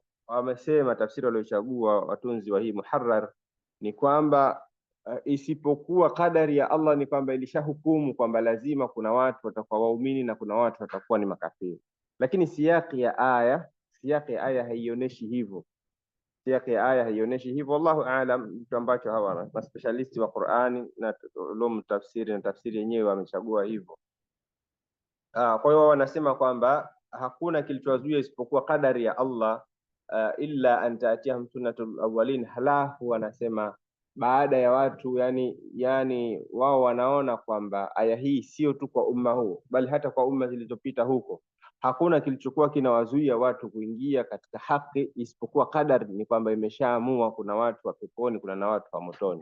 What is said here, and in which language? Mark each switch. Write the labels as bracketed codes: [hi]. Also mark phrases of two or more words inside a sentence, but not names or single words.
[sw] Wamesema tafsiri waliochagua watunzi wa hii Muharrar ni kwamba isipokuwa kadari ya Allah, ni kwamba ilishahukumu kwamba lazima kuna watu watakuwa waumini na kuna watu watakuwa ni makafiri, lakini siyaki ya aya haionyeshi hivyo. [ar] والله أعلم, [sw] mtu ambacho hawa specialisti wa Qur'ani na ulum tafsiri na tafsiri yenyewe wamechagua hivyo. Kwa hiyo wanasema kwamba hakuna kilichowazuia isipokuwa kadari ya Allah, [ar] إلا أن تأتيهم سنة الأولين. [sw] Halafu wanasema baada ya watu, yani wao wanaona kwamba aya hii sio tu kwa umma huu, bali hata kwa umma zilizopita huko, hakuna kilichokuwa kinawazuia watu kuingia katika haki, isipokuwa kadari ni kwamba imeshaamua kuna watu wa peponi, kuna na watu wa motoni.